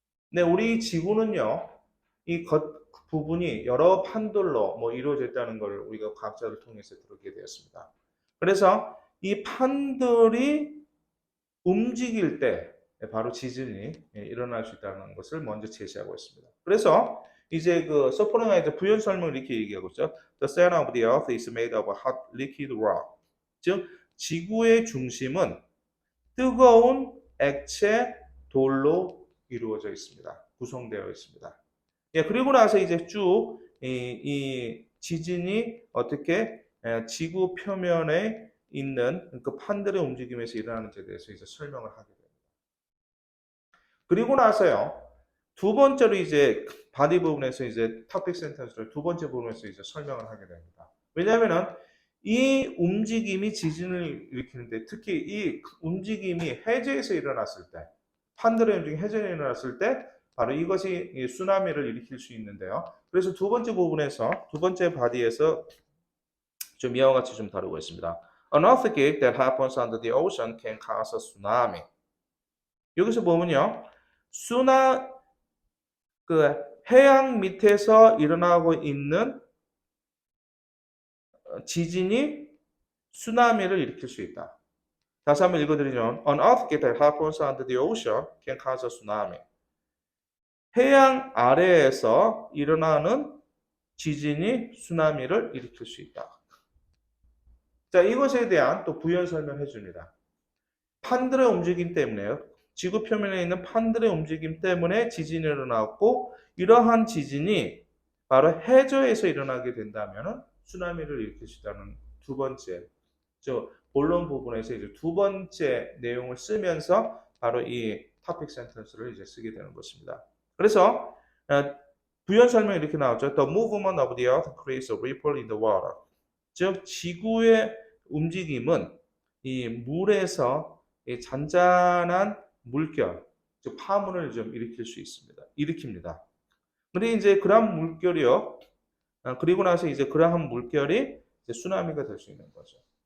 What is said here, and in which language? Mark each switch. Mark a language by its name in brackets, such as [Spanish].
[Korean] 네, 우리 지구는요, 이 겉 부분이 여러 판들로 이루어져 있다는 걸 우리가 과학자를 통해서 들었게 되었습니다. 그래서 이 판들이 움직일 때 바로 지진이 일어날 수 있다는 것을 먼저 제시하고 있습니다. 그래서 이제 그 supporting idea 부연 설명을 이렇게 얘기하고 있죠. [English] The center of the earth is made of hot liquid rock. [Korean] 즉 지구의 중심은 뜨거운 액체 돌로 이루어져 있습니다. 구성되어 있습니다. 그리고 나서 이제 쭉 이 지진이 어떻게 지구 표면에 있는 그 판들의 움직임에서 일어나는지에 대해서 이제 설명을 하게 됩니다. 그리고 나서요, 두 번째로 이제 바디 부분에서 이제 topic sentence를 두 번째 부분에서 이제 설명을 하게 됩니다. 왜냐하면은 이 움직임이 지진을 일으키는데 특히 이 움직임이 해저에서 일어났을 때, 판들의 움직임이 해저에 일어났을 때 바로 이것이 쓰나미를 일으킬 수 있는데요. 그래서 두 번째 부분에서 두 번째 바디에서 좀 이와 같이 좀 다루고 있습니다. [English] An earthquake that happens under the ocean can cause a tsunami. [Korean] 여기서 보면요, 그 해양 밑에서 일어나고 있는 지진이 쓰나미를 일으킬 수 있다. 다시 한번 읽어드리면, [English] An earthquake that happens under the ocean can cause a tsunami. [Korean] 해양 아래에서 일어나는 지진이 쓰나미를 일으킬 수 있다. 자, 이것에 대한 또 부연 설명해 줍니다. 판들의 움직임 때문에요. 지구 표면에 있는 판들의 움직임 때문에 지진이 일어났고 이러한 지진이 바로 해저에서 일어나게 된다면 쓰나미를 일으킬 수 있다는 두 번째, 본론 부분에서 이제 두 번째 내용을 쓰면서 바로 이 topic sentence를 이제 쓰게 되는 것입니다. 그래서 부연 설명이 이렇게 나오죠. [English] The movement of the earth creates a ripple in the water. [Korean] 즉 지구의 움직임은 이 물에서 이 잔잔한 물결, 즉 파문을 좀 일으킬 수 있습니다. 일으킵니다. 근데 이제 그러한 물결이요. 그리고 나서 이제 그러한 물결이 이제 쓰나미가 될 수 있는 거죠.